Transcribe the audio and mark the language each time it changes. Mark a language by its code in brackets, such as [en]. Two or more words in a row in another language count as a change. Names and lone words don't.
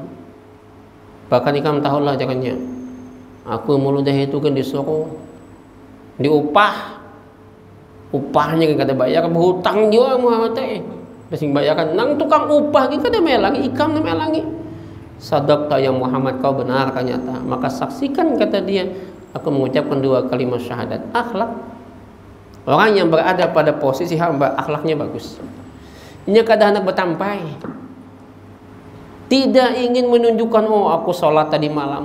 [bjn] Bahkan ikam tahulah jangannya. Aku meludahi itu kan disuruh, diupah. Upahnya kan kada bayar, berhutang juga Muhammad teh. Dasing bayarkan nang tukang upah kita kada melangi, ikam na melangi. [ar] صدقت يا محمد, [id] kau benar ternyata. Maka saksikan, kata dia, aku mengucapkan 2 kalimat syahadat. Akhlak. Orang yang berada pada posisi hamba, akhlaknya bagus. [bjn] Nya kada hendak bertampai. [id] Tidak ingin menunjukkan, oh aku sholat tadi malam.